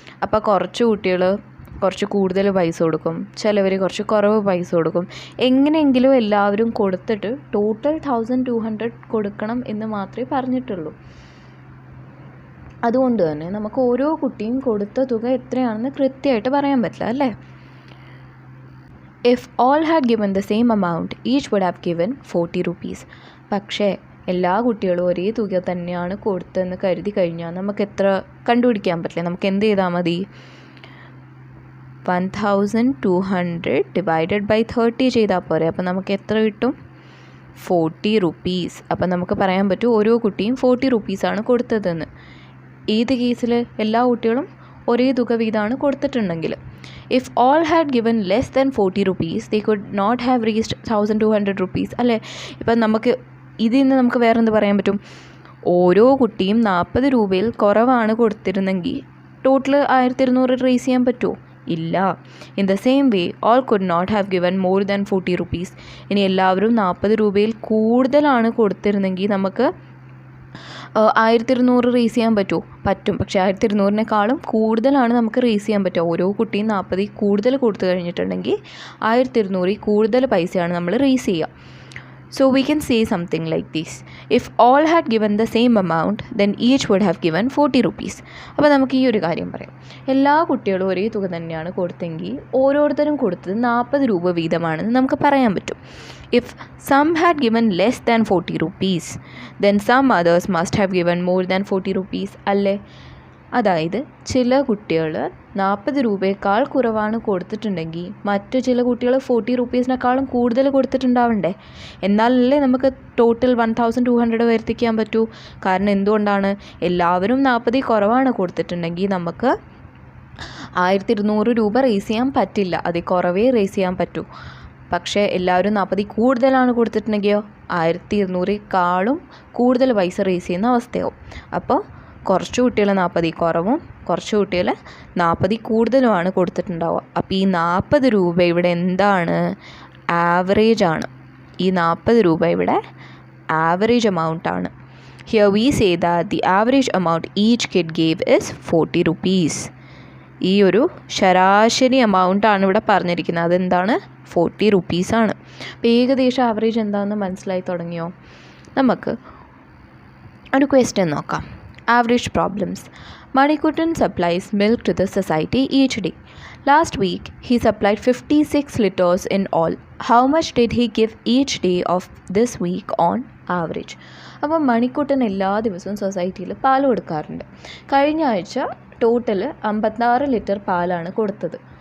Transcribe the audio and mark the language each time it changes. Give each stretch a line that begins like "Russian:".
Malayalam: അപ്പോൾ കുറച്ച് കുട്ടികൾ കുറച്ച് കൂടുതൽ പൈസ കൊടുക്കും, ചിലവർ കുറച്ച് കുറവ് പൈസ കൊടുക്കും. എങ്ങനെയെങ്കിലും എല്ലാവരും കൊടുത്തിട്ട് ടോട്ടൽ 1200 കൊടുക്കണം എന്ന് മാത്രമേ പറഞ്ഞിട്ടുള്ളൂ. അതുകൊണ്ട് തന്നെ നമുക്ക് ഓരോ കുട്ടിയും കൊടുത്ത തുക എത്രയാണെന്ന് കൃത്യമായിട്ട് പറയാൻ പറ്റില്ല, അല്ലേ?
English: If all had given the same amount, each would have given 40 rupees.
Malayalam: പക്ഷേ എല്ലാ കുട്ടികളും ഒരേ തുക തന്നെയാണ് കൊടുത്തതെന്ന് കരുതി കഴിഞ്ഞാൽ നമുക്ക് എത്ര കണ്ടുപിടിക്കാൻ പറ്റില്ല. നമുക്ക് എന്ത് ചെയ്താൽ മതി? 1200 ഡിവൈഡഡ് ബൈ 30 ചെയ്താൽ പോരെ. അപ്പോൾ നമുക്ക് എത്ര കിട്ടും? 40 rupees. അപ്പോൾ നമുക്ക് പറയാൻ പറ്റും ഓരോ കുട്ടിയും 40 rupees ആണ് കൊടുത്തതെന്ന്. ഏത് കേസിൽ? എല്ലാ കുട്ടികളും ഒരേ തുക വീതമാണ് കൊടുത്തിട്ടുണ്ടെങ്കിൽ.
English: If all had given less than 40 rupees, they could not have reached 1200 rupees.
Malayalam: അല്ലേ? ഇപ്പം നമുക്ക് ഇതിൽ നിന്ന് നമുക്ക് വേറെ എന്ത് പറയാൻ പറ്റും? ഓരോ കുട്ടിയും 40 രൂപയിൽ കുറവാണ് കൊടുത്തിരുന്നെങ്കിൽ ടോട്ടൽ 1200 റേസ് ചെയ്യാൻ പറ്റുമോ? ഇല്ല.
English: In the same way all could not have given more than 40 rupees.
Malayalam: ഇനി എല്ലാവരും 40 രൂപയിൽ കൂടുതലാണ് കൊടുത്തിരുന്നെങ്കിൽ നമുക്ക് 1200 റേസ് ചെയ്യാൻ പറ്റുമോ? പറ്റും. പക്ഷേ 1200-നേക്കാളും കൂടുതലാണ് നമുക്ക് റേസ് ചെയ്യാൻ പറ്റുക. ഓരോ കുട്ടിയും 40 കൂടുതൽ കൊടുത്തു കഴിഞ്ഞിട്ടുണ്ടെങ്കിൽ 1200 കൂടുതൽ പൈസയാണ് നമ്മൾ റേസ് ചെയ്യുക.
English: So we can say something like this. If all had given the same amount, then each would have given 40 rupees.
Malayalam: അപ്പോൾ നമുക്ക് ഈ ഒരു കാര്യം പറയാം. എല്ലാ കുട്ടികളും ഒരേ തുക തന്നെയാണ് കൊടുത്തെങ്കിൽ ഓരോരുത്തരും കൊടുത്തത് 40 രൂപ വീതമാണെന്ന് നമുക്ക് പറയാൻ പറ്റും.
English: If some had given less than 40 rupees, then some others must have given more than 40 rupees.
Malayalam: അല്ലേ? അതായത് ചില കുട്ടികൾ 40 രൂപയേക്കാൾ കുറവാണ് കൊടുത്തിട്ടുണ്ടെങ്കിൽ മറ്റു ചില കുട്ടികൾ 40 rupees-നേക്കാളും കൂടുതൽ കൊടുത്തിട്ടുണ്ടാവണ്ടേ? എന്നാലല്ലേ നമുക്ക് ടോട്ടൽ 1200 വരുത്തിക്കാൻ പറ്റൂ. കാരണം എന്തുകൊണ്ടാണ്? എല്ലാവരും 40 കുറവാണ് കൊടുത്തിട്ടുണ്ടെങ്കിൽ നമുക്ക് 1200 രൂപ റേസ് ചെയ്യാൻ പറ്റില്ല. അതിൽ കുറവേ റേസ് ചെയ്യാൻ പറ്റൂ. പക്ഷേ എല്ലാവരും 40 കൂടുതലാണ് കൊടുത്തിട്ടുണ്ടെങ്കിലോ 1200-ക്കാളും കൂടുതൽ പൈസ റേസ് ചെയ്യുന്ന അവസ്ഥയാവും. അപ്പോൾ കുറച്ച് കുട്ടികൾ 40 കുറവും കുറച്ച് കുട്ടികൾ 40 കൂടുതലുമാണ് കൊടുത്തിട്ടുണ്ടാവുക. അപ്പോൾ ഈ 40 രൂപ ഇവിടെ എന്താണ്? ആവറേജ് ആണ്. ഈ 40 രൂപ ഇവിടെ ആവറേജ് എമൗണ്ട് ആണ്.
English: Here we say that the average amount each kid gave is 40 rupees.
Malayalam: ഈ ഒരു ശരാശരി എമൗണ്ട് ആണ് ഇവിടെ പറഞ്ഞിരിക്കുന്നത്. അതെന്താണ്? 40 rupees ആണ്. അപ്പോൾ ഏകദേശം ആവറേജ് എന്താണെന്ന് മനസ്സിലായി തുടങ്ങിയോ? നമുക്ക് ഒരു ക്വസ്റ്റ്യൻ നോക്കാം.
English: Average problems. Manikuttan supplies milk to the society each day. Last week, he supplied 56 liters in all. How much did he give each day of this week on average?
Malayalam: അപ്പോൾ മണിക്കുട്ടൻ എല്ലാ ദിവസവും സൊസൈറ്റിയിൽ പാൽ കൊടുക്കാറുണ്ട്. കഴിഞ്ഞ ആഴ്ച ടോട്ടൽ 56 ലിറ്റർ പാലാണ് കൊടുത്തത്.